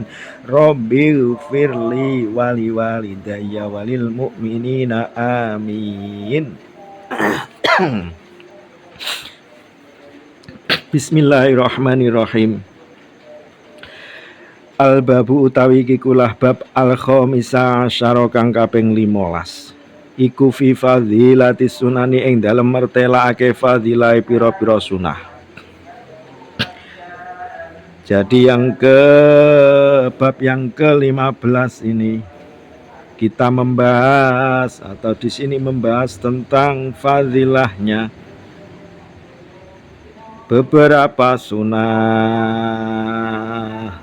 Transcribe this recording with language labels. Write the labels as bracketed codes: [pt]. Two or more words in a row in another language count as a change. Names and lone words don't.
[ar] رب اغفر لي ولي والدي وللمؤمنين آمين. بسم الله الرحمن الرحيم. [jv] Al-babu utawi kikulah bab [ar] الخامسة عشر [jv] kang kaping 15. Iku [ar] في فضيلة السنن [jv] ing dalem mertelake fadilah pira-pira sunah. [id] Jadi bab yang ke-15 ini kita membahas, atau di sini membahas tentang fadilahnya beberapa sunah.